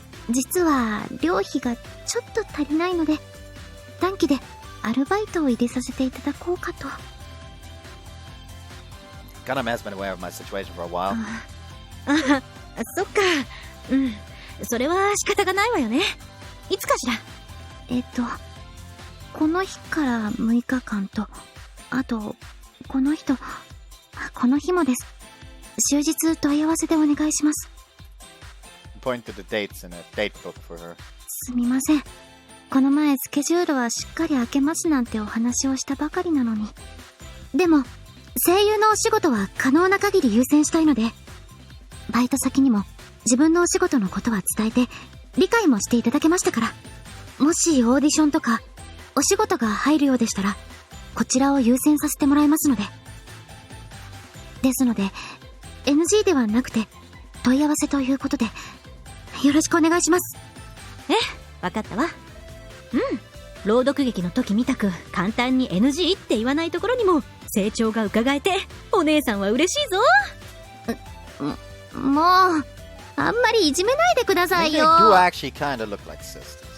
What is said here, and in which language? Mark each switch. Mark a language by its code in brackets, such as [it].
[ja] 実は、寮費がちょっと足りないので、短期でアルバイトを入れさせていただこうかと。 [en] Kaname has been aware of my situation for a while. [ja] そっか。それは仕方がないわよね。いつかしら？この日から6日間と、あと、この日もです。終日問い合わせでお願いします。 [en] Point to the dates in a date book for her. [ja] すみません。この前スケジュールはしっかり開けますなんてお話をしたばかりなのに。でも、声優のお仕事は可能な限り優先したいので、バイト先にも自分のお仕事のことは伝えて、理解もしていただけましたから、もしオーディションとか、お仕事が入るようでしたら、こちらを優先させてもらいますので。ですので、NG ではなくて、問い合わせということで、よろしくお願いします。わかったわ。朗読劇の時みたく簡単に NG って言わないところにも成長が伺えて、お姉さんは嬉しいぞ。もう、あんまりいじめないでくださいよ。 [en] They do actually kinda look like sisters.